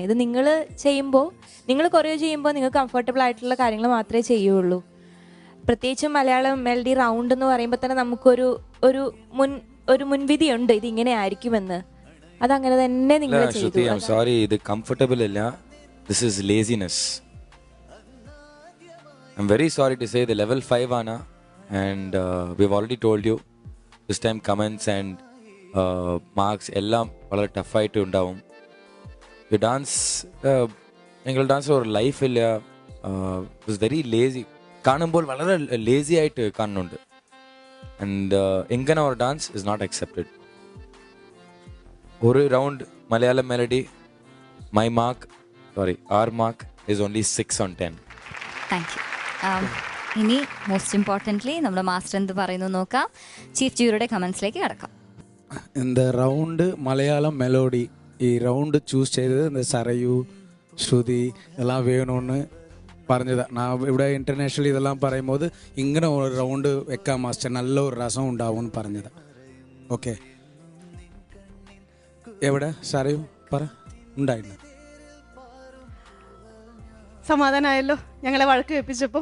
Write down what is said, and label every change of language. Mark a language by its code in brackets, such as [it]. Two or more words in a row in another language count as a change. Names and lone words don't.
[ml] ഇത് നിങ്ങൾ ചെയ്യുമ്പോൾ, നിങ്ങൾ കൊറിയോ ചെയ്യുമ്പോൾ നിങ്ങൾക്ക് കംഫർട്ടബിൾ ആയിട്ടുള്ള കാര്യങ്ങൾ മാത്രമേ ചെയ്യുള്ളൂ. പ്രത്യേകിച്ചും മലയാളം മെലഡി റൗണ്ട് എന്ന് പറയുമ്പോൾ തന്നെ നമുക്കൊരു ഒരു മുൻവിധിയുണ്ട് ഇതിങ്ങനെ ആയിരിക്കുമെന്ന്. അതങ്ങനെ തന്നെ നിങ്ങൾ ചെയ്തു. സോറി, ഇത് കംഫർട്ടബിൾ അല്ല, [en] This is laziness. I am very sorry to say [ml] ഇത് ലെവൽ 5 ആണ്. [en] And we have already told you this time comments and marks [ml] എല്ലാം വളരെ ടഫായിട്ട് ഉണ്ടാവും. [en] you dance, [ml] നിങ്ങളുടെ ഡാൻസ് ഒരു ലൈഫില്ല, [en] was very lazy. [ml] കാണുമ്പോൾ വളരെ ലേസി ആയിട്ട് കാണുന്നുണ്ട്. ആൻഡ് ഇങ്ങനെ ഒരു ഡാൻസ് [en] is not accepted. [ml] ഒരു റൗണ്ട് മലയാളം മെലഡി [en] our mark is only 6 on 10. Thank you. [ml] ഇനി [en] most importantly [ml] നമ്മുടെ മാസ്റ്റർ എന്ത് പറയുന്നു നോക്കാം. ചീഫ് ജൂറിയുടെ കമൻസിലേക്ക് കിടക്കാം. [ta] இந்த ரவுண்டு மலையாளம் மெலோடி ரவுண்டு சூஸ் செய்தது இந்த சரையு ஸ்ருதி இதெல்லாம் வேணும்னு പറഞ്ഞത്. [ml] ഞാൻ ഇവിടെ ഇൻ്റർനാഷണൽ ഇതെല്ലാം പറയുമ്പോൾ ഇങ്ങനെ ഒരു റൗണ്ട് വെക്കാം മാസ്റ്റർ, നല്ല ഒരു രസം ഉണ്ടാവും എന്ന് പറഞ്ഞത്. ഓക്കെ, എവിടെ സരയു പറ ഉണ്ടായിരുന്നു? സമാധാനമായല്ലോ ഞങ്ങളെ വഴക്ക് വെപ്പിച്ചപ്പോൾ?